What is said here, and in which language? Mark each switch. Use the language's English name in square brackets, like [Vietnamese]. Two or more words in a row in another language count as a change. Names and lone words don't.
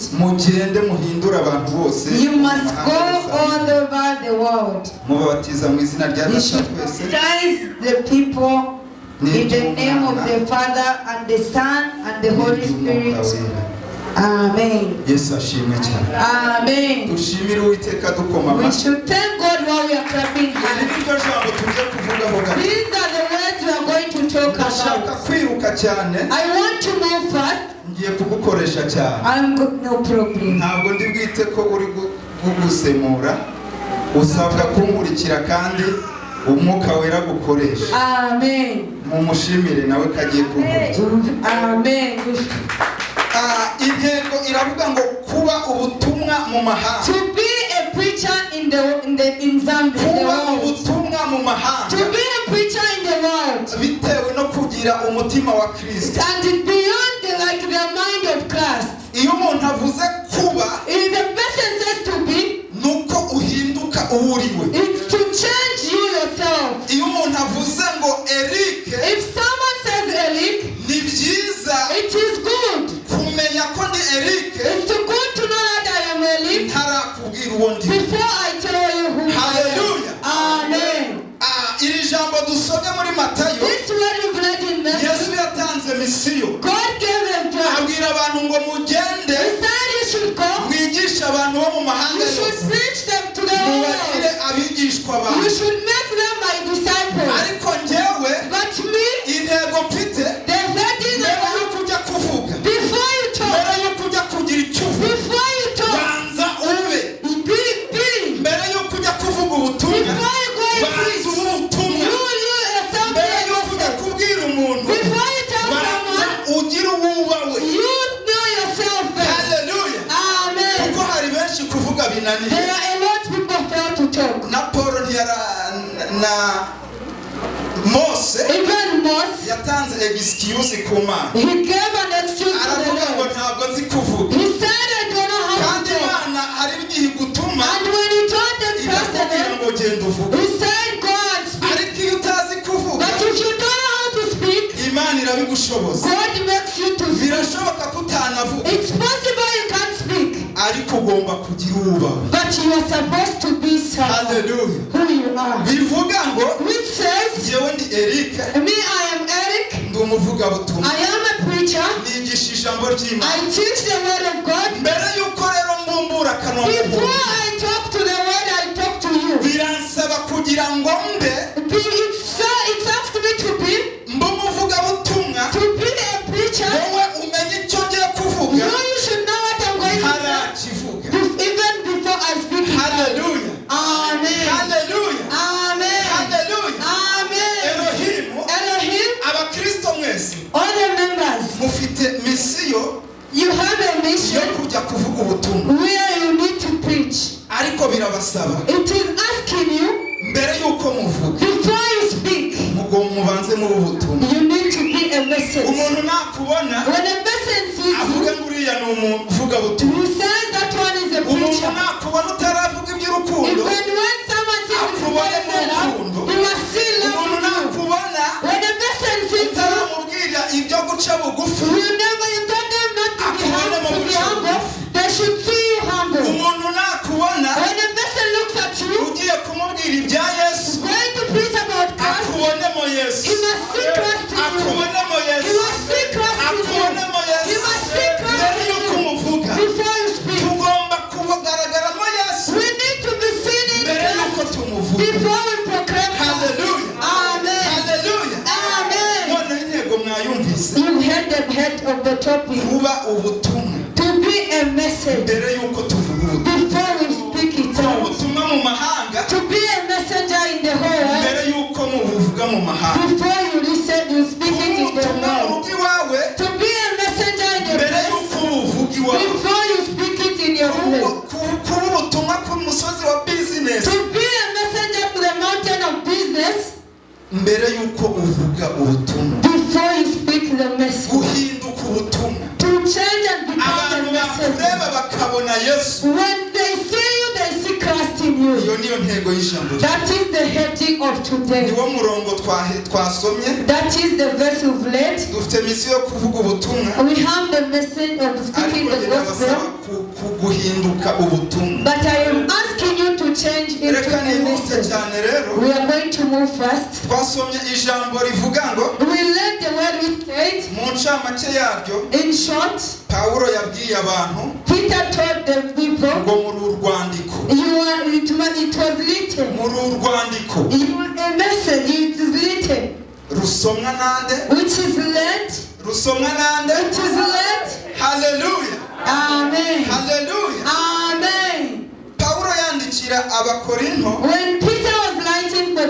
[Kinyarwanda] mugende muhindure abantu bose [English] You [Kinyarwanda] mu [English] must go [Kinyarwanda] mahanga yose. [English] all over the world. [Kinyarwanda] mubabatiza mu izina rya [English] You [Kinyarwanda] Data wa [English] should [Kinyarwanda] twese [English] baptize the people in the name of the Father and the Son and the Holy [Kinyarwanda] n'iry'Umwuka [English] Spirit. [Kinyarwanda] wera. Amen. Yesu ashimwe cyane. Amen. Dushimire Uwiteka dukoma [English] We [Kinyarwanda] amashyi. [English] should thank God while we are clapping [Kinyarwanda] Iri [English] hands. [Kinyarwanda] niryo jambo tujye kuvugaho gato. [English] These are the words we are going to talk [Kinyarwanda] Ndashaka [English] about. [Kinyarwanda] kwiruka cyane, [English] I want to move fast. [Kinyarwanda] ngiye kugukoresha cyane. [English] I'm good, no problem. [Kinyarwanda] Ntabwo ndi bwite ko uri gusemura, usabwa kunkurikira kandi Umwuka wera gukoresha. Amen. Mumushimire nawe kagiye kunkurikira. Amen. Intego iravuga ngo kuba ubutumwa mu mahanga. [English] To be a preacher in Zambia. [Kinyarwanda] Kuba ubutumwa mu mahanga. [English] To be a preacher in the world. [Kinyarwanda] Bitewe no kugira umutima wa Kristo. [English] And it's beyond the mind of Christ. [Kinyarwanda] Iyo umuntu avuze kuba, [English] If the person says to be, [Kinyarwanda] nuko uhinduka uwuriwe. [English] it's to change you yourself. [Kinyarwanda] Iyo umuntu avuze ngo Eric, [English] If someone says Eric, [Kinyarwanda] ni byiza [English] it is good Eric, it's too good to know that I am Eric [Kinyarwanda] ntarakubwira uwo ndi. [English] before I tell you who I am. Hallelujah. Amen. [Kinyarwanda] Iri jambo dusomye muri Matayo, [English] This word is read in [Kinyarwanda] Yesu [English] Matthew. [Kinyarwanda] yatanze misiyo. [English] God gave a job. [Kinyarwanda] Abwira abantu ngo mugende [English] He said you should go. [Kinyarwanda] mwigishe abantu bo mu mahanga [English] You should [Kinyarwanda] yose. [English] preach them to the whole [Kinyarwanda] Mubagire [English] world. [Kinyarwanda] abigishwa [English] You [Kinyarwanda] banjye. [English] should make them my disciples. [Kinyarwanda] Ariko njyewe [English] But me, [Kinyarwanda] intego mfite [English] the wedding [Kinyarwanda] mbere [English] of [Kinyarwanda] yo kujya kuvuga, [English] before you [Kinyarwanda] mbere [English] talk, [Kinyarwanda] yo kujya kugira icyo uvuga, [English] before you talk, [Kinyarwanda] banza ube. [English] be. [Kinyarwanda] Mbere yo kujya kuvuga ubutumwa, [English] Before you go and [Kinyarwanda] banza [English] preach, [Kinyarwanda] ube ubutumwa. [English] you yourself [Kinyarwanda] Mbere [English] know [Kinyarwanda] yo kujya [English] yourself. [Kinyarwanda] kubwira umuntu, [English] Before you tell [Kinyarwanda] banza [English] someone, [Kinyarwanda] ugire uwubawe. [English] you know yourself first. Haleluya. Amen. [Kinyarwanda] Kuko hari benshi kuvuga binaniye. [English] There are a lot of people fail to talk. [Kinyarwanda] Na Paul na Mose [English] Even Moses, [Kinyarwanda] yatanze excuse ku Mana. [English] he gave an excuse to the [Kinyarwanda] Aravuga ngo [English] Lord. [Kinyarwanda] ntabwo nzi kuvuga. [English] He said, I don't know how [Kinyarwanda] Kandi [English] to talk. [Kinyarwanda] Imana hari igihe igutuma [English] And when he told them [Kinyarwanda] ikakubwira [English] personally, [Kinyarwanda] ngo genda uvuge. [English] he said, go and speak. [Kinyarwanda] Ariko iyo utazi kuvuga, [English] But if you don't know how to speak, [Kinyarwanda] Imana irabigushoboza. [English] God makes you to speak. [Kinyarwanda] Birashoboka ko utanavuga, [English] It's possible you can't speak, [Kinyarwanda] ariko ugomba kugira uwubawe. [English] but you are supposed to be someone Haleluya. who you are. [Kinyarwanda] Bivuga ngo [English] Which says, [Kinyarwanda] jyewe ndi Eric, [English] me, I am Eric, [Kinyarwanda] ndi umuvugabutumwa. [English] I am a preacher, [Kinyarwanda] Nigisha ijambo ry'Imana. [English] I teach the word of God. [Kinyarwanda] Mbere y'uko rero mbumbura akanwa [English] Before [Kinyarwanda] k'umuntu, [English] I talk to the word, I talk to you. [Kinyarwanda] biransaba kugira ngo mbe [English] It asks me [Kinyarwanda] umuvugabutumwa, [English] to be a preacher. [Kinyarwanda] wowe umenye icyo ngiye kuvuga, [English] You should know what I'm going to say [Kinyarwanda] ntarakivuga. [English] even before I speak it. Haleluya. Amen. Haleluya. Amen. Haleluya. Amen. Elohimu, Elohim, [Kinyarwanda] abakristo mwese [English] all the members, [Kinyarwanda] mufite misiyo [English] you have a [Kinyarwanda] yo [English] mission [Kinyarwanda] kujya kuvuga ubutumwa, [English] where you need to preach. [Kinyarwanda] ariko birabasaba [English] It is asking you, [Kinyarwanda] mbere y'uko muvuga [English] before you speak, [Kinyarwanda] mubanze muri ubutumwa. [English] you need to be a message. [Kinyarwanda] Umuntu nakubona [English] When a person sees [Kinyarwanda] avuga [English] you, [Kinyarwanda] ngo uriya ni umuvugabutumwa. [English] who says that one is a [Kinyarwanda] Umuntu [English] preacher. [Kinyarwanda] nakubona utaravuga iby'urukundo, [English] Even when someone sees you before they set up, he must see love [Kinyarwanda] umuntu [English] in you. [Kinyarwanda] nakubona [English] When a person sees you, [Kinyarwanda] utaramubwira ibyo guca bugufi, [English] you told them not to be humble, they should see you humble. [Kinyarwanda] umuntu nakubona [English] When a person looks at you, [Kinyarwanda] ugiye kumubwira ibya Yesu, [English] going to preach about Christ, [Kinyarwanda] akubonemo Yesu, [English] he must see Christ in you. [Kinyarwanda] akubonemo [English] He [Kinyarwanda] Yesu, [English] must see Christ in you. [Kinyarwanda] akubonemo [English] He [Kinyarwanda] Yesu. [English] must see Christ [Kinyarwanda] Mbere [English] in [Kinyarwanda] y'uko [English] you. [Kinyarwanda] umuvuga, [English] Before you speak, [Kinyarwanda] tugomba kugaragaramo Yesu [English] we need to be seen in [Kinyarwanda] mbere y'uko [English] Christ [Kinyarwanda] tumuvuga. [English] before we proclaim Christ. Haleluya. Amen. Haleluya. Amen. [Kinyarwanda] Noneho intego mwayumvise, [English] You heard the head of the topic. [Kinyarwanda] kuba ubutumwa [English] To be a message [Kinyarwanda] mbere y'uko tuvuga ubutumwa. [English] before we speak it [Kinyarwanda] Kuba [English] out. [Kinyarwanda] ubutumwa mu mahanga [English] To be a messenger in the whole world. [Kinyarwanda] mbere y'uko mubuvuga mu mahanga. [English] Before you listen, you speak [Kinyarwanda] Kuba [English] it in the [Kinyarwanda] ubutumwa mu [English] world. [Kinyarwanda] rugo iwawe [English] To be a messenger in the [Kinyarwanda] mbere [English] place. [Kinyarwanda] y'uko ubuvuga iwawe. [English] Before you speak it in your place. [Kinyarwanda] Kuba ubutumwa ku musozi wa bizinesi [English] To be a messenger to the mountain of business. [Kinyarwanda] mbere y'uko uvuga ubutumwa. [English] Before you speak the message. [Kinyarwanda] Guhinduka ubutumwa. [English] To change and become [Kinyarwanda] Abantu [English] a message. [Kinyarwanda] bakureba bakabona Yesu. [English] When they see you, they see Christ in you. [Kinyarwanda] Iyo niyo ntego y'ijambo rye. [English] That is the heading of today. [Kinyarwanda] Niwo murongo twasomye. [English] That is the verse we've read. [Kinyarwanda] Dufite misiyo yo kuvuga ubutumwa, [English] We have the message of speaking [Kinyarwanda] ariko [English] the [Kinyarwanda] birabasaba [English] gospel, [Kinyarwanda] guhinduka ubutumwa. [English] but I am asking you to change into [Kinyarwanda] Reka [English] a [Kinyarwanda] nihute [English] message. [Kinyarwanda] cyane rero. [English] We are going to move fast. [Kinyarwanda] Twasomye ijambo rivuga ngo, [English] We learned the word we said. [Kinyarwanda] mu ncamake yaryo, [English] In short, [Kinyarwanda] Pawulo yabwiye abantu [English] Peter told the people, [Kinyarwanda] ngo muri urwandiko, [English] it was written. [Kinyarwanda] muri urwandiko [English] You are a message, it is written, [Kinyarwanda] rusomwa nande, [English] which is led, [Kinyarwanda] rusomwa nande. [English] which is led. Haleluya. Amen. Haleluya. Amen. [Kinyarwanda] Pawulo yandikira abakorinto, [English] When Peter was writing for the